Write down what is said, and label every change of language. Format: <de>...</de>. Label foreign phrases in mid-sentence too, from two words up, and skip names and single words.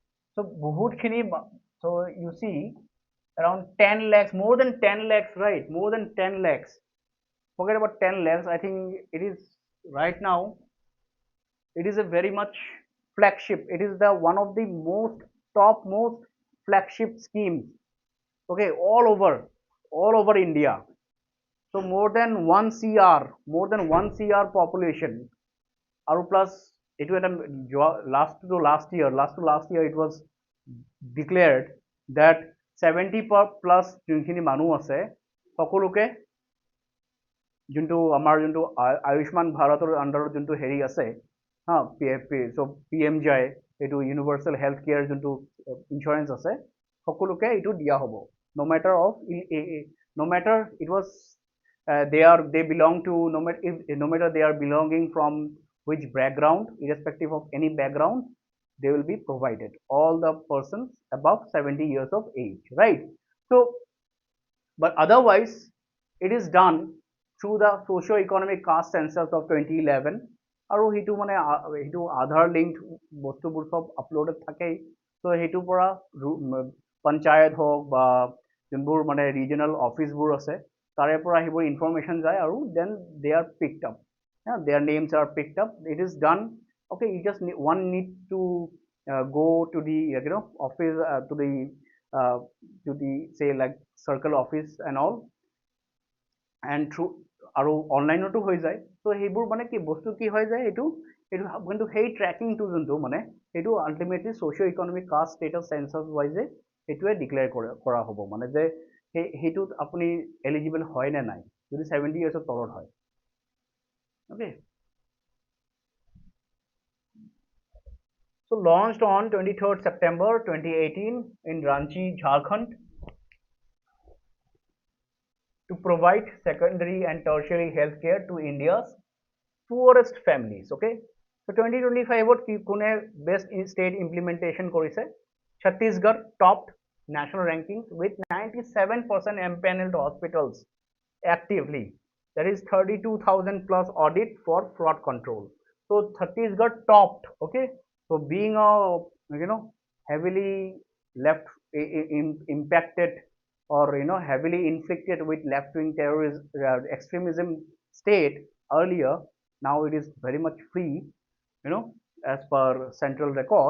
<as>So bahut khini,</as> <en>so you see around 10 lakhs, more than 10 lakhs, right? More than 10 lakhs. Forget about 10 lakhs. I think it is right now. It is a very much flagship. It is the one of the most topmost flagship schemes. Okay, all over India. So more than 1 CR, more than 1 CR population. Aru plus it was last year it was declared that 70 plus</en> <as>যোনখিনি মানুহ আছে সকলোকে যোনটো আমাৰ যোনটো আয়ুষ্মান ভাৰতৰ আণ্ডাৰত যোনটো হেৰি আছে হা</as> <en>so PM</en> <as>যায় এইটো ইউনিভাৰ্চেল হেল্থ কেয়াৰ যোনটো ইনসুৰেঞ্চ আছে সকলোকে এইটো দিয়া হ'ব</as> <en>no matter of no matter it was they belong to no matter they are belonging from which background irrespective of any background they will be provided all the persons above 70 years of age, right? So but otherwise it is done through the socio-economic caste census of 2011</en> <as>আৰু সেইটো মানে সেইটো আধাৰ লিংক বস্তুবোৰ সব আপলোডেড থাকেই তো সেইটো পৰা পঞ্চায়ত হওক বা যোনবোৰ মানে ৰিজনেল অফিচবোৰ আছে তাৰে পৰা সেইবোৰ ইনফৰমেশ্যন যায় আৰু</as> <en>then they are picked up, yeah, their names are picked up. It is done. Okay, you just one need to go to the office uh, to the say like circle office and all and through</en> <as>আৰু অনলাইনতো হৈ যায় তো সেইবোৰ মানে কি বস্তু কি হৈ যায় এইটো এইটো কিন্তু সেই ট্ৰেকিংটো যোনটো মানে সেইটো আল্টিমেটলি</as> <en>socio economic caste status census wise</en> <as>সেইটোৱে ডিক্লেয়াৰ কৰা হ'ব মানে যে সেইটোত আপুনি এলিজিবল হয় নে নাই যদি 70 ইয়াৰ্ছৰ তলত হয় okay.</as> <en>So launched on 23rd September 2018 in Ranchi, Jharkhand to provide secondary and tertiary healthcare to India's poorest families. Okay, so 2025</en> <as>কি কোনে</as> <en>best state implementation কৰিছে Chhattisgarh topped national rankings with 97% empaneled hospitals actively, that is 32,000 plus audit for fraud control. So Chhattisgarh topped. Okay, so being a heavily left impacted or heavily inflicted with left-wing terrorism extremism state earlier, now it is very much free, as per central record.</en>